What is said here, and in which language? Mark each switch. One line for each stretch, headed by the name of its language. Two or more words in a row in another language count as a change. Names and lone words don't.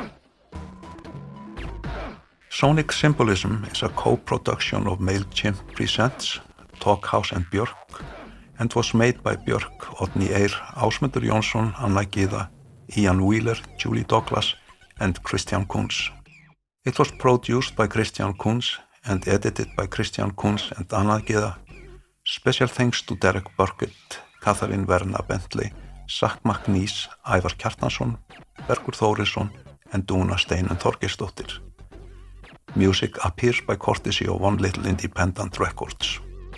English: Sonic Symbolism is a co-production of MailChimp Presents, Talkhouse and Björk, and was made by Björk, Oddný Eir, Ásmundur Jónsson, Anna Gyða, Ian Wheeler, Julie Douglas, and Christian Kunz. It was produced by Christian Kunz and edited by Christian Kunz and Anna Gyða. Special thanks to Derek Burkett, Catherine Verna Bentley, Zach McNeese, Ævar Kjartansson, Bergur Þórisson, and Dúna Steinunn Þorgeirsdóttir. Music appears by courtesy of One Little Independent Records.